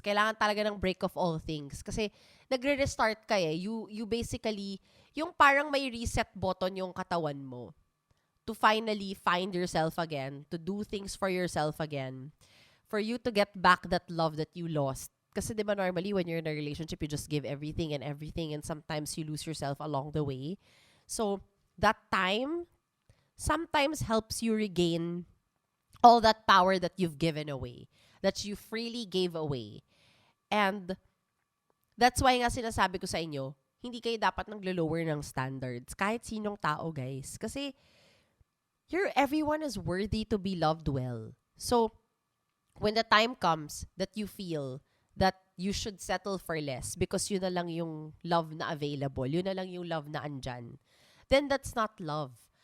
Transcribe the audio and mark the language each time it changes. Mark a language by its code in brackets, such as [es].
[tl] Kailangan talaga ng [en] break of all things. [tl] Kasi nagre-restart ka [en] You basically, [tl] yung parang may reset button yung katawan mo [en] to finally find yourself again, to do things for yourself again, for you to get back that love that you lost. [tl] Kasi di ba [en] normally when you're in a relationship, you just give everything and sometimes you lose yourself along the way. So that time sometimes helps you regain all that power that you've given away, that you freely gave away. And that's why [tl] nga sinasabi ko sa inyo, hindi kayo dapat naglo-lower ng standards. Kahit sinong tao, guys. [en] Kasi everyone is worthy to be loved well. So, when the time comes that you feel that you should settle for less because [tl] yun na lang yung love na available, yun na lang yung love na andyan, [en] then that's not love.